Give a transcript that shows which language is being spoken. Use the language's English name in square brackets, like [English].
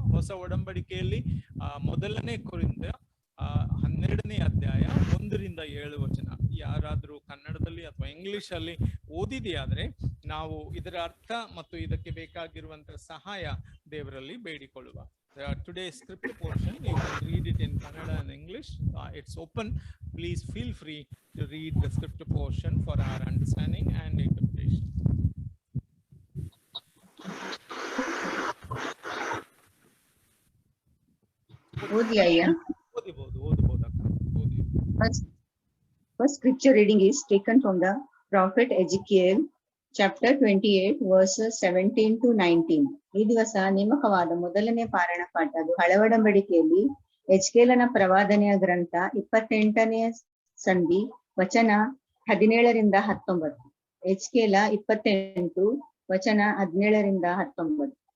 [Kannada] ಹೊಸ ಒಡಂಬಡಿಕೆಯಲ್ಲಿ ಮೊದಲನೇ ಕೊರಿಂಥ 12ನೇ ಅಧ್ಯಾಯ 1ರಿಂದ 7 ವಚನ. ಯಾರಾದ್ರೂ ಕನ್ನಡದಲ್ಲಿ ಅಥವಾ ಇಂಗ್ಲಿಷ್ ಅಲ್ಲಿ ಓದಿದೆಯಾದ್ರೆ ನಾವು ಇದರ ಅರ್ಥ ಮತ್ತು ಇದಕ್ಕೆ ಬೇಕಾಗಿರುವಂತಹ ಸಹಾಯ ದೇವರಲ್ಲಿ ಬೇಡಿಕೊಳ್ಳುವ. [English] Today's scripture portion, you can read it in Kannada and English. It's open. Please feel free to read the scripture portion for our understanding and interpretation. [Kannada] ಓದಿ ಅಯ್ಯ. ಓದಬಹುದು ಅಕ್ಕ, ಓದಿ. [English] First scripture reading is taken from the prophet Ezekiel, chapter 28, verses 17 to 19. [Kannada] ಈ ದಿವಸ ನೇಮಕವಾದ ಮೊದಲನೇ ಪಾರಾಯಣ ಪಾಠ ಅದು ಹಳೆ ಒಡಂಬಡಿಕೆಯಲ್ಲಿ ಎಜ್ಕೇಲನ ಪ್ರವಾದನೆಯ ಗ್ರಂಥ 28ನೇ ಸಂಧಿ ವಚನ 17ರಿಂದ 19. ಎಜ್ಕೇಲ 28 ವಚನ 17ರಿಂದ 19.